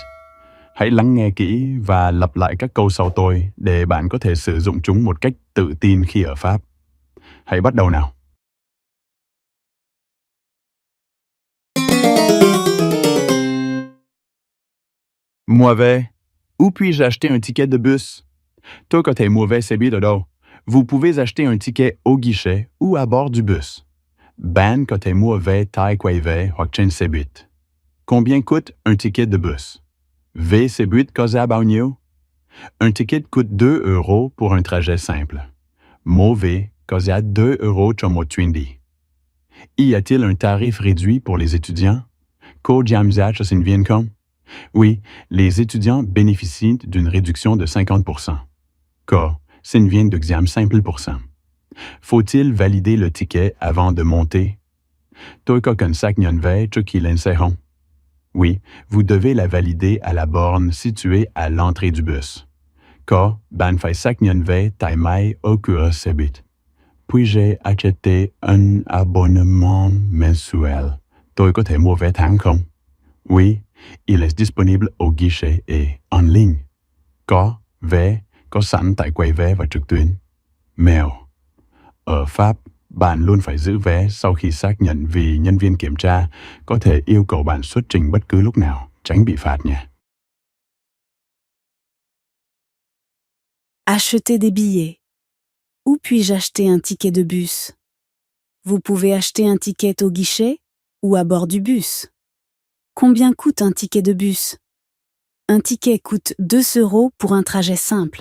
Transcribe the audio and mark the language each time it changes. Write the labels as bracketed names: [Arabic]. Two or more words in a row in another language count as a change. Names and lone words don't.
[Vietnamese] Hãy lắng nghe kỹ và lặp lại các câu sau tôi để bạn có thể sử dụng chúng một cách tự tin khi ở Pháp. Hãy bắt đầu nào. Mua vé. [French] Où puis-je acheter un ticket de bus? [Vietnamese] Tôi có thể mua vé xe buýt ở đâu? [French] Vous pouvez acheter un ticket au guichet ou à bord du bus. [Vietnamese] Bạn có thể mua vé tại quầy vé hoặc trên xe buýt. [French] Combien coûte un ticket de bus? [Vietnamese] Vé xe buýt có giá bao nhiêu? [French] Un ticket coûte 2 euros pour un trajet simple. [Vietnamese] Một vé có giá 2 euros cho một chuyến đi. [French] Y a-t-il un tarif réduit pour les étudiants? [Vietnamese] Có giảm giá cho sinh viên không? [French] Oui, les étudiants bénéficient d'une réduction de 50%. [Vietnamese] Có, sinh viên được giảm 50%. [French] Faut-il valider le ticket avant de monter? [Vietnamese] Tôi có cần xác nhận vé trước khi lên xe không? [French] Oui, vous devez la valider à la borne située à l'entrée du bus. [Vietnamese] Có, bạn phải xác nhận vé tại máy ở cửa xe buýt. [French] Puis-je acheter un abonnement mensuel? [Vietnamese] Tôi có thể mua vé tháng không? [French] Oui, il est disponible au guichet et en ligne. [Vietnamese] Có, vé, có sẵn tại quầy vé và trực tuyến. Mèo. Ở Pháp, bạn luôn phải giữ vé sau khi xác nhận vì nhân viên kiểm tra có thể yêu cầu bạn xuất trình bất cứ lúc nào, tránh bị phạt nhé. [French] Acheter des billets. Où puis-je acheter un ticket de bus? Vous pouvez acheter un ticket au guichet ou à bord du bus. Combien coûte un ticket de bus? Un ticket coûte 2 euros pour un trajet simple.